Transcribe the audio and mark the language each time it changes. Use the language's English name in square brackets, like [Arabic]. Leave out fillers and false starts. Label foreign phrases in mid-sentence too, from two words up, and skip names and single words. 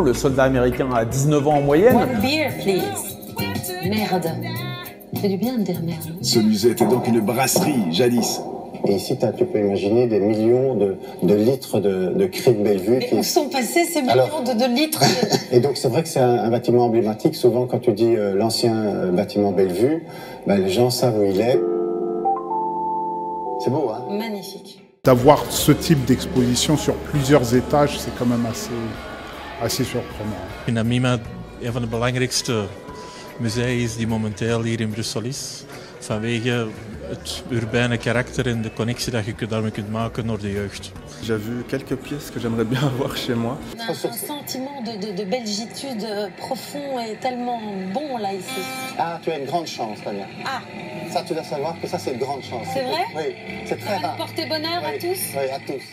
[French] Le soldat américain a 19 ans en moyenne. [English] One beer, please. [French] Merde. Ça fait du bien de dire merde. Ce musée était donc une brasserie, jadis. Et ici, tu peux imaginer des millions de litres de cris de Bellevue. Mais où sont passés ces millions de litres Et donc, c'est vrai que c'est un bâtiment emblématique. Souvent, quand tu dis l'ancien bâtiment Bellevue, les gens savent où il est. C'est beau, hein? Magnifique. D'avoir ce type d'exposition sur plusieurs étages, c'est quand même assez surprenant. [Dutch] Ik vind dat MIMA een van de belangrijkste musea is die momenteel hier in Brussel is. Vanwege het urbane karakter en de connectie dat je daarmee kunt maken naar de jeugd. [French] J'ai vu quelques pièces que j'aimerais bien avoir chez moi. On a un sentiment de belgitude profond et tellement bon là ici. Ah, tu as une grande chance, Tania. Ah. Ça, tu dois savoir que ça, c'est une grande chance. C'est vrai? Oui, c'est très rare. Portez bonheur à tous? Oui, à tous.